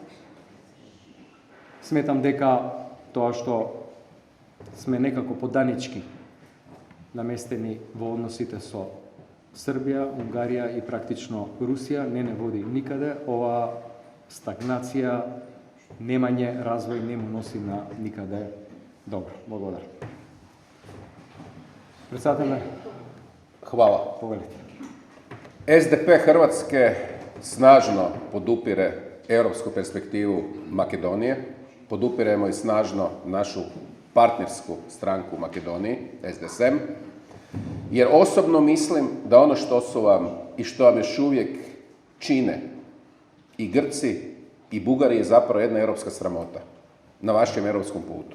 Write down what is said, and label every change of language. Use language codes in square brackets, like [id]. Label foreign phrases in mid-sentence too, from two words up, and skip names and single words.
[mk] Сметам дека тоа што сме некако поданички наместени во односите со Србија, Унгарија и практично Русија не води никаде. Ова стагнација, немање развој не му носи на никаде добро. Благодарам. Председателе, хвала. Повелите. [hr] СДП Хрватske snažno podupire europsku perspektivu Makedonije. Podupiremo i snažno našu partnersku stranku u Makedoniji, SDSM, jer osobno mislim da ono što su vam i što vam još uvijek čine i Grci i Bugari je zapravo jedna europska sramota na vašem europskom putu.